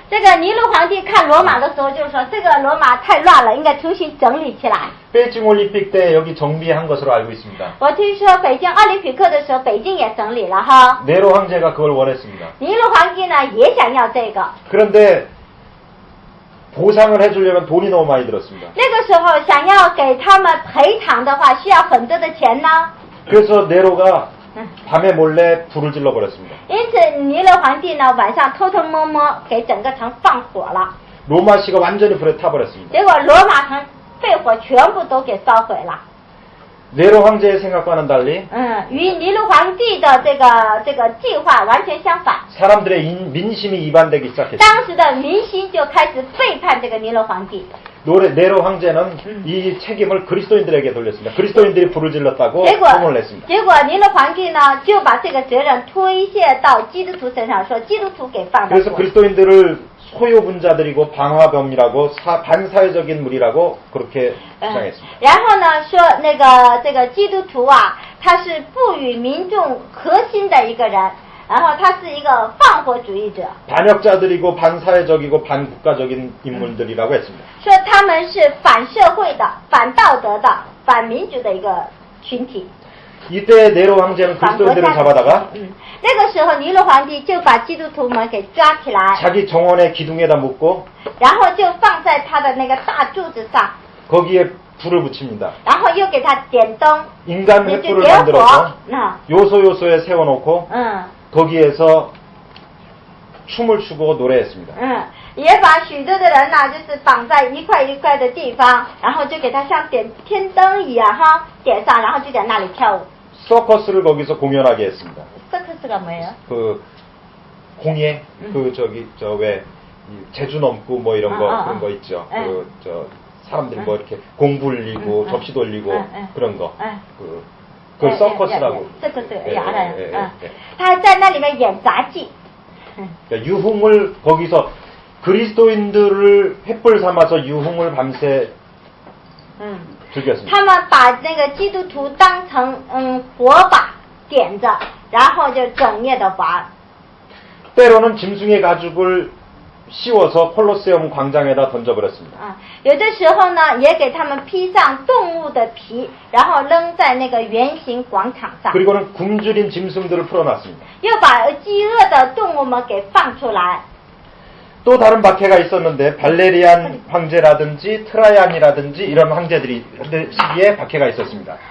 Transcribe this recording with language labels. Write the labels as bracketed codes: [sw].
[zh] 这个尼禄皇帝看罗马的时候就说，这个罗马太乱了，应该重新整理起来。 [ko] 베이징 올림픽 때 여기 정비한 것으로 알고 있습니다. [zh] 我听说北京奥林匹克的时候，北京也整理了哈。 [ko] 네로 황제가 그걸 원했습니다. [zh] 尼禄皇帝呢也想要这个。 [ko] 그런데 보상을 해주려면 돈이 너무 많이 들었습니다. [zh] 那个时候想要给他们赔偿的话，需要很多的钱呢。 [ko] 그래서 네로가 밤에 몰래 불을 질러 버렸습니다. [zh] 因此尼禄皇帝呢晚上偷偷摸摸给整个城放火了。 [ko] 로마시가 완전히 불에 타버렸습니다. [zh] 结果罗马城被火全部都给烧毁了。 [ko] 네로 황제의 생각과는 달리 [zh] 与尼禄皇帝的这个计划完全相反。 [ko] 사람들의 민심이 이반되기 시작했습니다. [zh] 当时的民心就开始背叛这个尼禄皇帝。 [ko] 네로 황제는 이 책임을 그리스도인들에게 돌렸습니다. 그리스도인들이 불을 질렀다고 소문을 냈습니다. [zh] 结果尼禄皇帝呢就把这个责任推卸到基督徒身上，说基督徒给放的。 [ko] 그래서 그리스도인들을 소유분자들이고 방화범이라고 반사회적인 무리라고 그렇게 주장했습니다. [zh] 然后呢说这个基督徒啊，他是不与民众核心的一个人，然后他是一个放火主义者。 [ko] 반역자들이고 반사회적이고 반국가적인 인물들이라고 했습니다. [zh] 说他们是反社会的、反道德的、反民主的一个群体。 [ko] 이때 네로 황제는 그리스도인들을 잡아다가 [zh] 那个时候尼禄皇帝就把基督徒们给抓起来， [ko] 자기 정원의 기둥에다 묶고 [zh] 然后就放在他的那个大柱子上， [ko] 거기에 불을 붙입니다. [zh] 然后又给他点灯， [ko] 인간 [zh] 就 [ko] 횃불을 [zh] 点火 [ko] 만들어서 요소요소에 세워놓고 。 거기에서 춤을 추고 노래했습니다. [zh] 也把许多的人呢，就是绑在一块一块的地方，然后就给他像点天灯一样哈，点上，然后就在那里跳舞。 [ko] 서커스를 거기서 공연하게 했습니다. 서커스가 뭐예요? 그 공예 그 저 왜 제주 넘고 뭐 이런 거 그런 거 있죠. 그 저 사람들이 뭐 이렇게 공 굴리고 접시 돌리고 그런 거. 그걸 서커스라고. 서커스 알아요. [zh] 他在那里面演杂技. [ko] 그러니까 유흥을 거기서 그리스도인들을 횃불 삼아서 유흥을 밤새 즐겼습니다. [zh] 他们把那个基督徒当成火把点着，然后就整夜的玩。 [ko] 때로는 짐승의 가죽을 씌워서 콜로세움 광장에다 던져버렸습니다. [zh] 有的时候呢，也给他们披上动物的皮，然后扔在那个圆形广场上。 [ko] 그리고는 굶주린 짐승들을 풀어놨습니다. [zh] 又把饥饿的动物们给放出来。 [ko] 또 다른 박해가 있었는데 발레리안 황제라든지 트라이안이라든지 이런 황제들이 시기에 박해가 있었습니다.